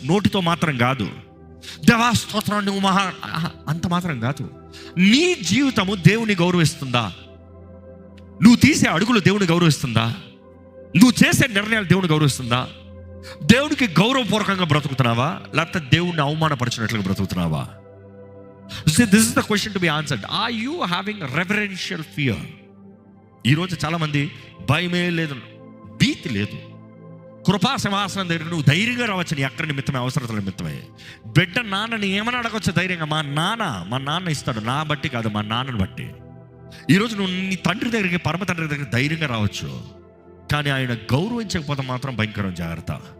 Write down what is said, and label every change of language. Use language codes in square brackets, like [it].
[te] నోటితో మాత్రం కాదు, దేవా స్తోత్రం నువ్వు మహా అంత మాత్రం కాదు. నీ జీవితము దేవుని గౌరవిస్తుందా? నువ్వు తీసే అడుగులు దేవుని గౌరవిస్తుందా? నువ్వు చేసే నిర్ణయాలు దేవుని గౌరవిస్తుందా? దేవునికి గౌరవపూర్వకంగా బ్రతుకుతున్నావా, లేకపోతే దేవుడిని అవమానపరిచినట్లుగా బ్రతుకుతున్నావా? [en] See, this is the question to be answered. Are you having reverential fear? [te] ఈరోజు చాలామంది భయమే లేదు, భీతి లేదు. కృపా సింహాసనం దగ్గర నువ్వు ధైర్యంగా రావచ్చు, నీ అక్కడ నిమిత్తమే, అవసరతల నిమిత్తమే. బిడ్డ నాన్నని ఏమని అడగవచ్చు ధైర్యంగా? మా నాన్న ఇస్తాడు, నా బట్టి కాదు, మా నాన్నని బట్టి. ఈరోజు నువ్వు నీ తండ్రి దగ్గరికి, పరమ తండ్రి దగ్గరికి ధైర్యంగా రావచ్చు, కానీ ఆయన గౌరవించకపోతే మాత్రం భయంకరం. జాగ్రత్త.